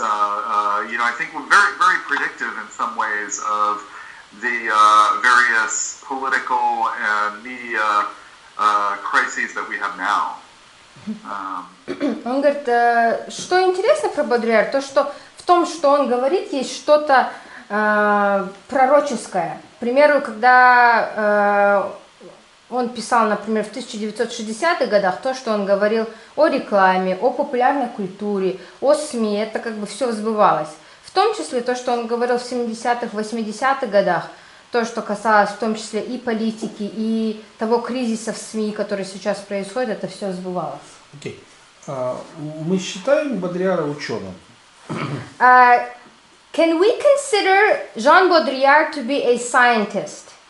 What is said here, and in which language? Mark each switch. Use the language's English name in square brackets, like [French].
[English] I think were very, very predictive in some ways of the various political and media crises that we have now. [Russian] Он говорит, что интересно про Бодрийяр, то что в том, что он говорит, есть что-то пророческое. К примеру, когда он писал, например, в 1960-х годах, то, что он говорил о рекламе, о популярной культуре, о СМИ, это все сбывалось. В том числе то, что он говорил в 70-х, 80-х годах, то, что касалось в том числе и политики, и того кризиса в СМИ, который сейчас происходит, это все сбывалось. Окей. Мы считаем Бодрийяра ученым? [English] Can we consider Жан Бодрийяр to be a scientist?